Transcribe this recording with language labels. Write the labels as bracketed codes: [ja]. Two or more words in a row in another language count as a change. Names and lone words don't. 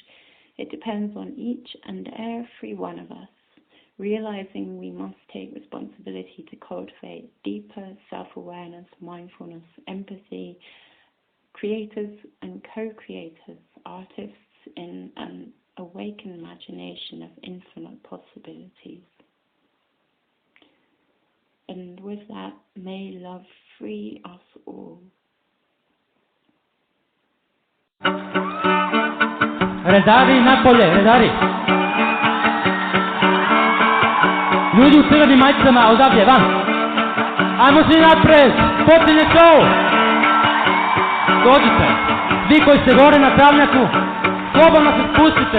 [en] It depends on each and every one of us, realizing we must take responsibility to cultivate deeper self-awareness, mindfulness, empathy, creators and co-creators, artists in an awakened imagination of infinite possibilities. And with that, may love free us all. [bs] Redari napolje, redari. Ljudi u crvenim majicama, odavdje, van. Ajmo svi napred, počinje show. Dođite, vi koji ste gore na travnjaku, slobodno se spustite.